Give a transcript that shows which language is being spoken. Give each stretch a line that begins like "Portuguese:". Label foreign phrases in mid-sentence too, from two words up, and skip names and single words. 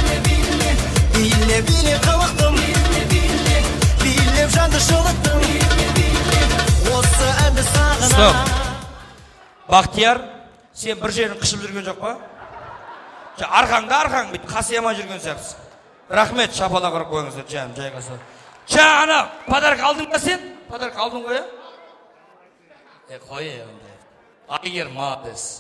Kazakh: Bile kalıktım, bile canı şılıktım. Olsa endi sağına. Стоп. Бақтияр, сен бір жерін қышып жүрген жоқ па? Арқаң бүйтіп қасиямай жүрген сияқтысың. Рахмет, шапалақ ұрып қойыңыздар, жаным, жайғаса. Ана, подарок алдың ба сен? Подарок алдың ғой, қой, Айгерім, молодец.